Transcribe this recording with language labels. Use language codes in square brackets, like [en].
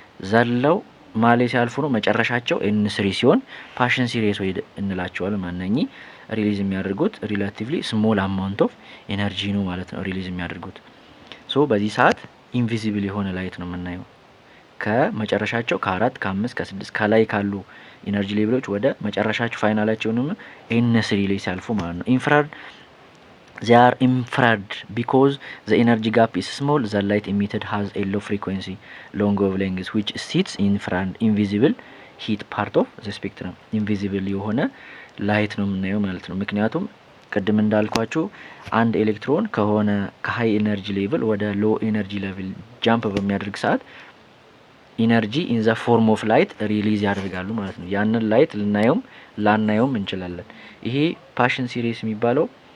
[am] ዘለው ማሌ ሲያልፉ ነው መጨረሻቸው ኤን3 ሲሆን ፓሽን ሲሪስ ወይ እንላቸዋለን። ማንኛውም ሪሊዝ የሚያደርጉት ሪላቲቭሊ ስሞል አማውንት ኦፍ ኤነርጂ ነው ማለት ነው ሪሊዝ የሚያደርጉት። ሶ በዚህ ሰዓት ኢንቪዚብል የሆነ ላይት ነው የምናየው ከመጨረሻቸው ከ4 ከ5 ከ6 ከላይ ካሉ ኢነርጂ ሌቭሎች ወደ መጨረሻቸው ፋይናላቸውንም ኤን3 ላይ ሲያልፉ ማለት ነው። ኢንፍራሬድ [en] they are infrared because the energy gap is small. The light emitted has a low frequency long wavelength which sits in front invisible heat part of the spectrum. [am] invisible የሆነ ላይት ነው የምናየው ማለት ነው። ምክንያቱም ቅድም እንዳልኳችሁ አንድ ኤሌክትሮን ከሆነ ከሃይ ኤነርጂ ሌቭል ወደ ሎ ኤነርጂ ሌቭል ጃምፕ በሚያደርግ ሰዓት ኢነርጂ ኢን ዘ ፎርም ኦፍ ላይት ሪሊዝ ያደርጋሉ ማለት ነው። ያንን ላይት ልናየውም ላናየውም እንችላለን። ይሄ ፓሽን ሲሪስ የሚባለው